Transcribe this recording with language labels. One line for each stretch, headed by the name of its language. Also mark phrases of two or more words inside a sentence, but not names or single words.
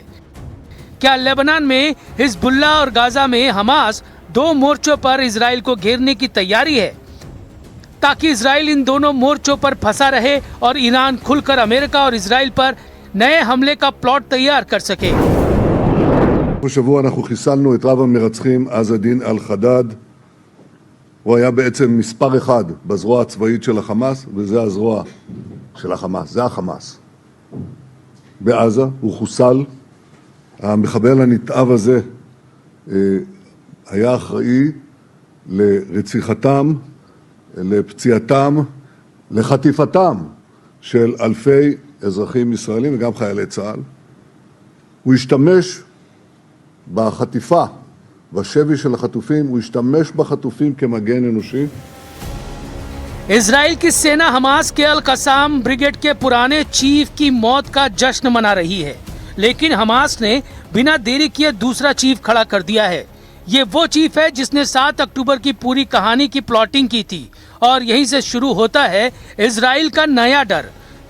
Hindi: क्या लेबनान में हिजबुल्लाह और गाजा में हमास 2 मोर्चों पर इजराइल को घेरने की तैयारी है ताकि इजराइल इन दोनों मोर्चों पर फंसा रहे और ईरान खुलकर अमेरिका और इजराइल पर नए हमले का प्लॉट तैयार कर सके?
Hebrew: השבוע אנחנו חיסלנו את רב המרצחים עז א-דין אל-חדאד. הוא היה בעצם מספר 1 בזרוע הצבאית של החמאס, וזה הזרוע של החמאס, זה החמאס. בעזה הוא חוסל. המחבל הנתעב הזה היה אחראי לרציחתם, לפציעתם, לחטיפתם של אלפי אזרחים ישראלים וגם חיילי צה"ל. הוא השתמש בחטיפה, בשבי של החטופים, הוא השתמש בחטופים כמגן אנושי.
Hindi: इजराइल की सेना हमास के अल कसाम ब्रिगेड के पुराने चीफ की मौत का जश्न मना रही है, लेकिन हमास ने बिना देरी किए दूसरा चीफ खड़ा कर दिया है। ये वो चीफ है जिसने 7 अक्टूबर की पूरी कहानी की प्लॉटिंग की थी और यहीं से शुरू होता है इजराइल का नया डर।